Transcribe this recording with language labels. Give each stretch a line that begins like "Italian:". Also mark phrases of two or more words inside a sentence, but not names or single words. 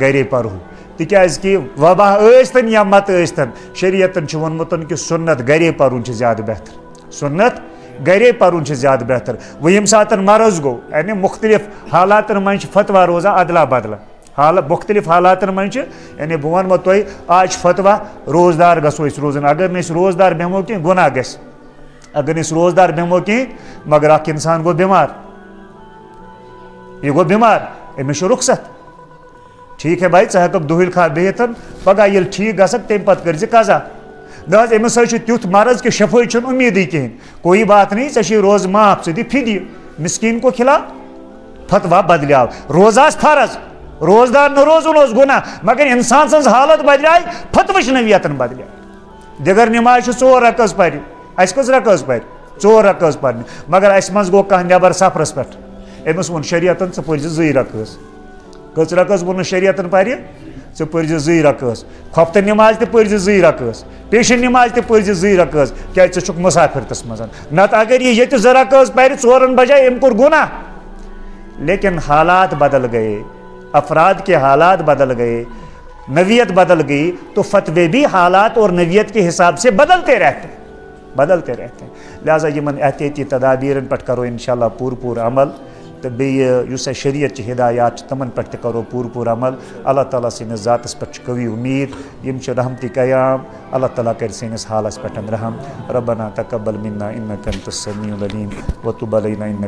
Kashmiri: گرے پرہو تِکیٛازِ کہِ وبا ٲسۍتن یا مت ٲسۍتن شریعتن چھُ ووٚنمُت کہ سُنت گرے پرُن چھُ زیادٕ بہتر سُنت گرے پرُن چھُ زیادٕ بہتر وۄنۍ ییٚمہِ ساتہٕ مرض گوٚو یعنی مختلف حالاتن منٛز چھِ فتوا روزان ادلا بدلا مختلف حالاتن منٛز چھِ یعنی بہٕ وَنمو تۄہہِ آز چھُ فتوا روزدار گژھو أسۍ روزُن اگر نہٕ أسۍ روزدار بیٚہمو کینٛہہ گۄناہ گژھِ اگر نہٕ أسۍ روزدار بیٚہمو کینٛہہ مگر اکھ انسان گوٚو بٮ۪مار یہ گو بیمار أمِس چھُ رخصت
Urdu: ٹھیک ہے بھائی
Kashmiri: ژٕ ہٮ۪ککھ دۄہلہِ کھنٛڈ بِہِتھ پگاہ ییٚلہِ ٹھیٖک گژھکھ تمہِ پتہٕ کٔرۍ زِ قضا نہ حظ أمِس حظ چھُ تیُتھ مرض کہ شفٲیی چھُنہٕ اُمیدٕے کِہینۍ
Urdu: کوئی بات نہیں
Kashmiri: ژےٚ چھُے روزٕ معاف ژٕ دِ فِدیہِ مسکیٖن کو خلاف فتوا بدلیو روزٕ آسہِ فرض روزدار نہ روزُن اوس گۄناہ مگر انسان سٕنٛز حالت بدلیے فتوٕچ نوعیتن بدلیے دِگر نماز چھِ 4 رکٲژ پرِ اَسہِ کٔژ رکٲژ پرِ 4 رکٲژ پرنہِ مگر اَسہِ منٛز گوٚو کانٛہہ نٮ۪بر سفرس پٮ۪ٹھ أمِس ووٚن شریعتن ژٕ پٔرۍ زِ 2 رکٲژ کٔژ رکٲژ ووٚنُس شریعتن پرِ ژٕ پٔرۍ زِ 2 رکٲژ خۄفتہٕ نماز تہِ پٔرۍ زِ 2 رکٲژ پیشن نماز تہِ پٔرۍ زِ 2 رکٲژ کیٛازِ ژٕ چھُکھ مُسافِرتس منٛز نتہٕ اگر یہِ ییٚتہِ 2 رکٲژ پرِ 4 بجاے أمۍ کوٚر گۄناہ
Urdu: لیکن حالات بدل گئے افراد کے حالات بدل گئے نوعیت بدل گئی تو فتوے بھی حالات اور نوعیت کے حساب سے بدلتے رہتے ہیں
Kashmiri: لہٰذا یمن احتیاطی تدابیرن پٮ۪ٹھ کرو انشاءاللہ پوٗرٕ عمل تو بیٚیہِ یُس اَسہِ شریعت ہدایات چھِ تِمن پٮ۪ٹھ تہِ کرو پوٗرٕ عمل اللہ تعالیٰ سٕنٛدِس ذاتس پٮ۪ٹھ چھِ قوی اُمید یِم چھِ رحمتِ قیام اللہ تعالیٰ کرِ سٲنِس حالس پٮ۪ٹھ رحم
Arabic: ربنا تقبل منا انک انت السمیع العلیم وتب علینا انک